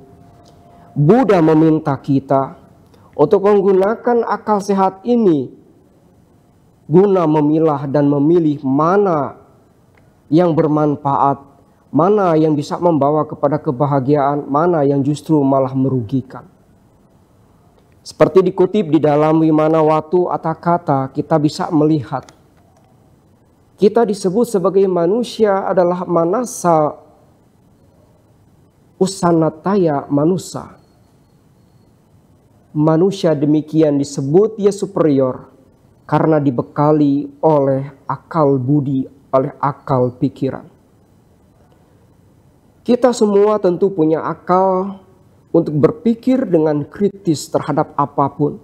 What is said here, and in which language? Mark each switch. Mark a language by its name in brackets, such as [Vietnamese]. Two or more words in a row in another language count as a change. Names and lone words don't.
[Indonesian] Buddha meminta kita untuk menggunakan akal sehat ini guna memilah dan memilih mana yang bermanfaat, mana yang bisa membawa kepada kebahagiaan, mana yang justru malah merugikan. Seperti dikutip di dalam Wimana Watu Atakata, kita bisa melihat kita disebut sebagai manusia adalah [Pali] manasa usanataya manusa. [Indonesian] Manusia demikian disebut dia superior karena dibekali oleh akal budi, oleh akal pikiran. Kita semua tentu punya akal untuk berpikir dengan kritis terhadap apapun.